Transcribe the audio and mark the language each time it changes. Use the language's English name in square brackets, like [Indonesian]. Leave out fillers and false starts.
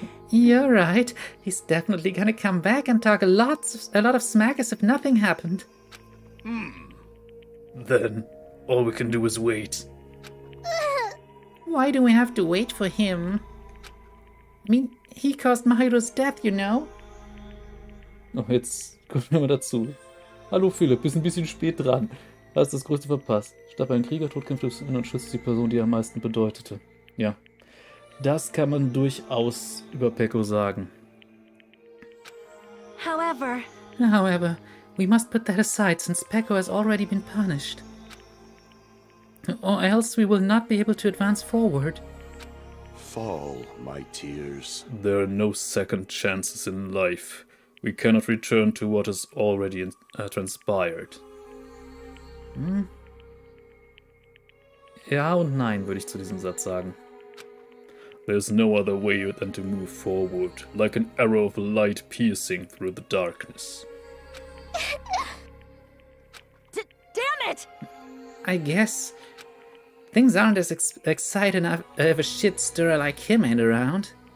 [English] You're right. He's definitely gonna come back and talk a lot of smack as if nothing happened. Then, all we can do is wait. Why do we have to wait for him? I mean, he caused Mahiro's death, you know? [German] Oh, jetzt kommen wir mal dazu. Hallo Philipp, bist ein bisschen spät dran. Hast das Größte verpasst. Statt ein Kriegertod kämpft es und schützt die Person, die am meisten bedeutete. Ja, das kann man durchaus über Peko sagen. [English] However, we must put that aside since Peko has already been punished. Or else we will not be able to advance forward. Fall, my tears. There are no second chances in life. We cannot return to what has already transpired. [German] Ja und nein, würde ich zu diesem Satz sagen. [English] There's no other way than to move forward, like an arrow of light piercing through the darkness. Damn it! I guess things aren't as exciting if a shit stirrer like him ain't around.